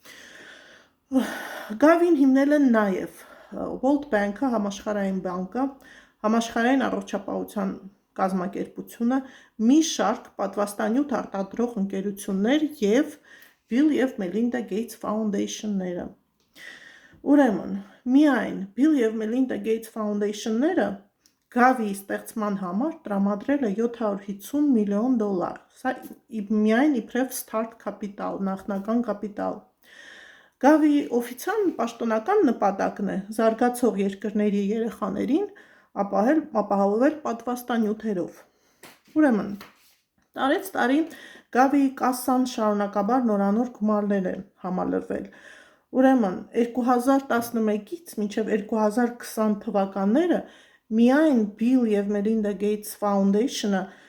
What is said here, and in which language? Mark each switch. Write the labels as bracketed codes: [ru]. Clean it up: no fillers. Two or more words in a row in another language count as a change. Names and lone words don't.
[hy] Gavi-ն հիմնել են նաեւ World Bank-ը, համաշխարհային բանկը, համաշխարհային առողջապահության կազմակերպությունը, մի շարք պատվաստանյութ արտադրող ընկերություններ եւ Bill եւ Melinda Gates Foundation-ները։ Ուրեմն, միայն Bill եւ Melinda Gates Foundation-ները Gavi-ի ստեղծման համար տրամադրել է $750 միլիոն։ Սա միայն իբրև [en] start capital, [hy] նախնական կապիտալ։ Gavi-ի օֆիցիալ պաշտոնական նպատակն է զարգացող երկրների երեխաներին ապահովել պատվաստանյութերով։ Ուրեմն, տարեց տարի Gavi-ի կասսան շարունակաբար նորանոր գումարներ է համալրվել։ Ուրեմն, 2011-ից մինչև 2020 թվականները միայն Bill եւ Melinda Gates Foundation-ը